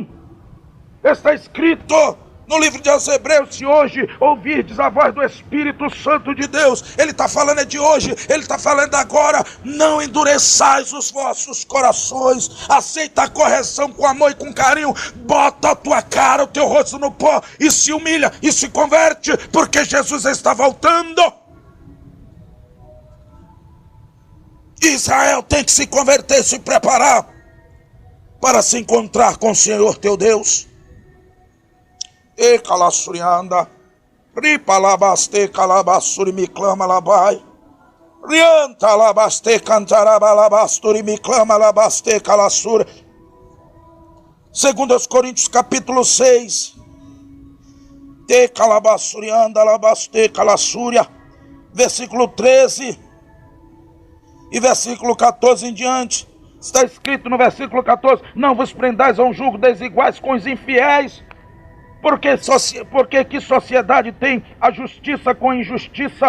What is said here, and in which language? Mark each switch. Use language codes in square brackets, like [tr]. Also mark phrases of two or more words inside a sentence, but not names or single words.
[pt] Está escrito no livro de Hebreus: se hoje ouvirdes a voz do Espírito Santo de Deus, ele está falando de hoje, ele está falando agora, não endureçais os vossos corações, aceita a correção com amor e com carinho, bota a tua cara, o teu rosto no pó e se humilha e se converte, porque Jesus está voltando. Israel tem que se converter, se preparar para se encontrar com o Senhor teu Deus. E calassurianda, ripa labaste calabassuri me clama labai, rianta labaste cantaraba labasturi me clama labaste calassura. 2 Coríntios capítulo 6, te calabassurianda labaste calassúria, versículo 13 e versículo 14 em diante. Está escrito no versículo 14: não vos prendais a um jugo desiguais com os infiéis. Porque que sociedade tem a justiça com a injustiça?